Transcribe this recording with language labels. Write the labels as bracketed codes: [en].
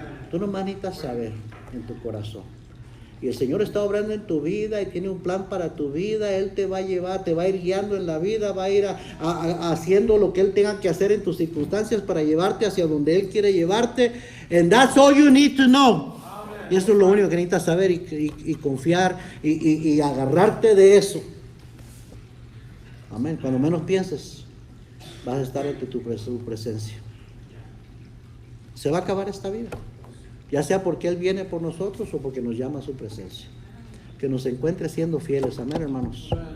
[es] Tú nomás necesitas saber en tu corazón. Y el Señor está obrando en tu vida y tiene un plan para tu vida. Él te va a llevar, te va a ir guiando en la vida, va a ir haciendo lo que Él tenga que hacer en tus circunstancias para llevarte hacia donde Él quiere llevarte. [en] And that's all you need to know. [es] Y eso es lo único que necesitas saber y confiar y agarrarte de eso. Amén. Cuando menos pienses, vas a estar ante tu presencia. Se va a acabar esta vida. Ya sea porque Él viene por nosotros o porque nos llama a su presencia. Que nos encuentre siendo fieles. Amén, hermanos.